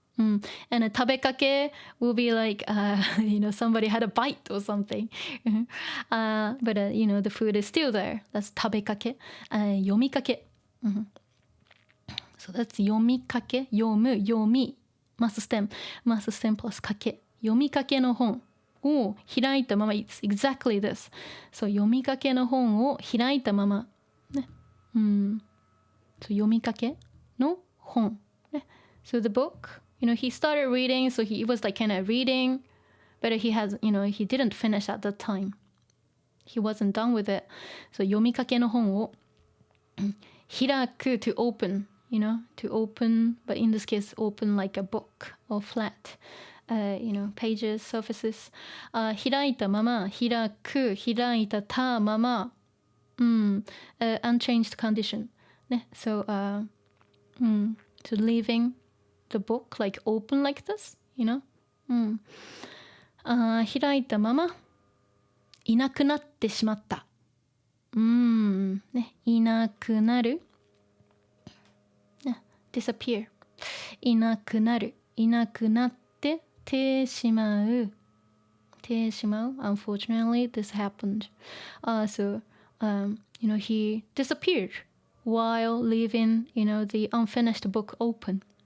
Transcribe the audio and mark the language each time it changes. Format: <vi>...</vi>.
<en>And a 食べかけ will be like somebody had a bite or something. But the food is still there.</en> <ja>That's 食べかけ.読みかけ.</ja> <en>So that's 読みかけ読む読み must stem plus かけ</en> <ja>読みかけの本を開いたまま</ja> <en>It's exactly this.</en> <ja>So 読みかけの本を開いたままね。 So 読みかけの本ね。</ja> <en>So the book he started reading, so he was like kind of reading, but he didn't finish at that time. He wasn't done with it. So</en> <ja>読みかけの本を開く</ja> <en>to open, to open, but in this case, open like a book or flat, pages, surfaces.</en> <ja>開いたまま、開く、開いたまま、</ja> <en>unchanged condition. ね、so, so leaving the book like open like this,</en> <ja>開いたままいなくなってしまった。ね、いなくなる。ね、disappear。いなくなる。いなくなっててしまう。てしまう。</ja> <en>Unfortunately, this happened. So, he disappeared while leaving, the unfinished book open.</en>